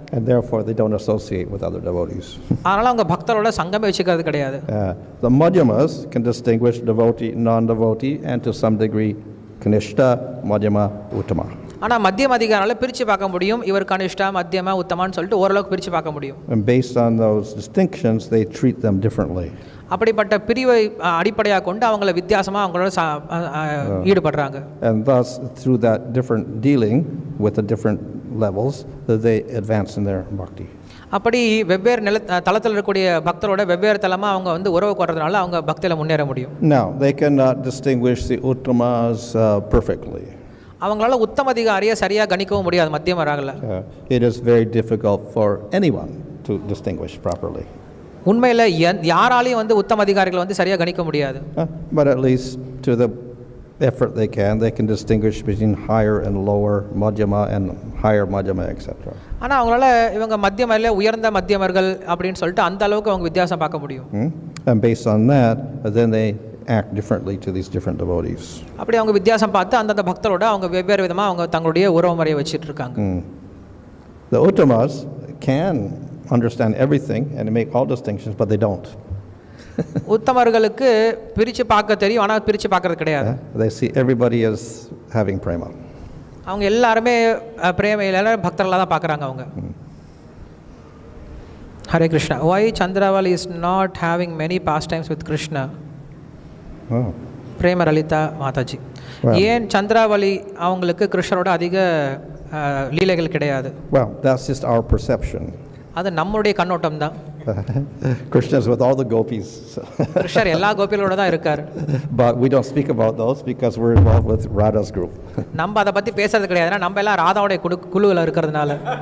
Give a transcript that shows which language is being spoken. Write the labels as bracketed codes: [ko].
[en] And therefore they don't associate with other devotees. [ta] அதனால அவங்க பக்தரோட சங்கமே வச்சுக்கிறது கிடையாது. [en] The Madhyamas can distinguish devotee, non-devotee, and to some degree Kanishta, Madhyama, Uttama. [ta] ஆனால் மத்தியம் அதிகாரால பிரித்து பார்க்க முடியும். இவர் கனிஷ்டா மத்தியமா உத்தமான்னு சொல்லிட்டு ஓரளவுக்கு பிரித்து பார்க்க முடியும். [en] And based on those distinctions they treat them differently. [ta] அப்படிப்பட்ட பிரிவை அடிப்படையாக கொண்டு அவங்கள வித்தியாசமாக அவங்களோட ஈடுபடுறாங்க. [en] And thus through that different dealing with the different levels that they advance in their bhakti. [ta] அப்படி வெவ்வேறு தளத்தில் இருக்கக்கூடிய பக்தரோட வெவ்வேறு தளமாக அவங்க வந்து உறவு கொள்றதுனால அவங்க பக்தியில் முன்னேற முடியும். [en] Now they cannot distinguish the uttamas perfectly. [ta] அவங்களால உத்தம அதிகாரியை சரியாக கணிக்கவும் முடியாது மத்தியமராகல. [en] It is very difficult for anyone to distinguish properly. [ta] உண்மையில் யாராலையும் வந்து உத்தம அதிகாரிகளை வந்து சரியாக கணிக்க முடியாது. [en] But at least to the effort they can distinguish between higher and lower madhyama and higher madhyama etc. [ta] ஆனால் அவங்களால இவங்க மத்தியமரில் உயர்ந்த மத்தியமர்கள் அப்படின்னு சொல்லிட்டு அந்த அளவுக்கு அவங்க வித்தியாசம் பார்க்க முடியும். [en] And based on that then they act differently to these different devotees. [ta] அப்படி அவங்க வித்தியாசம் பார்த்து அந்தந்த பக்தரோட அவங்க வெவ்வேறு விதமாக அவங்க தங்களுடைய உறவு முறையை வச்சிட்டு இருக்காங்க. [en] The uttamas can understand everything and make all distinctions, but they don't. [ta] உத்தமர்களுக்கு பிரித்து பார்க்க தெரியும், ஆனால் பிரித்து பார்க்கறது கிடையாது. [en] They see everybody as having prema. [ta] அவங்க எல்லாருமே பிரேமையில பக்தர்களாக தான் பார்க்குறாங்க அவங்க. [en] Hare Krishna. Why Chandravali is not having many pastimes with Krishna? [ta] பிரேம லலிதா மாதாஜி. ஏன் சந்திராவளி அவங்களுக்கு கிருஷ்ணரோட அதிக லீலைகள் கிடையாது? [en] Well, that's just our perception. [ta] அது நம்மளுடைய கண்ணோட்டம் தான். [en] Krishna is with all the gopis. [ta] கிருஷ்ணர் எல்லா கோபிகளோட தான் இருக்கார். [en] But we don't speak about those because we're involved with Radha's group. [ta] நம்ம அதை பற்றி பேசுறது கிடையாது, நம்ம எல்லாம் ராதாவுடைய குழுவில் இருக்கிறதுனால.